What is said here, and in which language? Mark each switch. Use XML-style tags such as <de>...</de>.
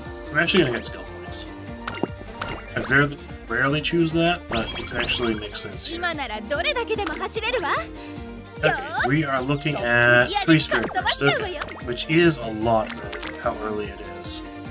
<en>I'm actually gonna get skill points. I very rarely choose that, but it actually makes sense here.</en> <ja>今ならどれだけでも走れるわ</ja> <en>Okay, we are looking at 3 Spirit Bursts, okay, which is a lot for how early it is.</en>